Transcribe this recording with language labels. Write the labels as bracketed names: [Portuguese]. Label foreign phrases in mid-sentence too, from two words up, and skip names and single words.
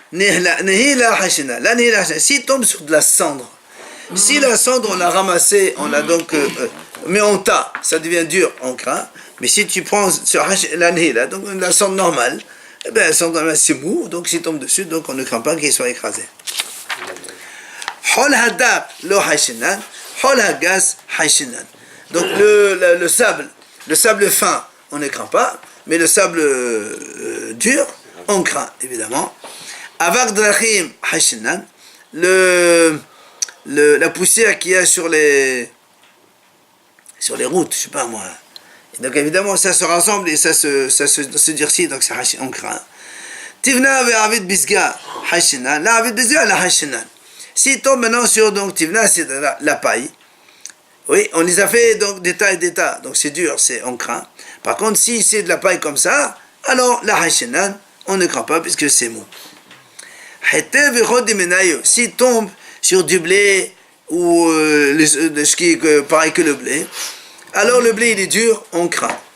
[French] S'il tombe sur de la cendre, si la cendre on l'a ramassée, on l'a donc mais on tas, ça devient dur, on craint. Mais si tu prends sur la nihila, donc la cendre normale, eh bien la cendre normale c'est mou, donc s'il tombe dessus, donc on ne craint pas qu'il soit écrasé. [Hebrew] חול הדק לא חיישינן, חול הגס חיישינן. [French] Donc le sable fin, on ne craint pas, mais le sable dur, on craint évidemment. [Hebrew] אבק דרכים חיישינן, [French] la poussière qu'il y a sur les routes, je sais pas moi. Et donc évidemment ça se rassemble et ça se durcit, donc c'est on craint. [Hebrew] תבנא ועביד בסגא חיישינן, לא עביד בסגא לא חיישינן. [French] S'il tombe maintenant sur donc tivna, c'est la paille. Oui, on les a fait donc des tas et des tas, donc c'est dur, on craint. Par contre, si c'est de la paille comme ça, alors [Hebrew] לא חיישינן, [French] on ne craint pas puisque c'est mou. S'il tombe sur du blé ou ce qui est pareil que le blé, alors le blé il est dur, on craint.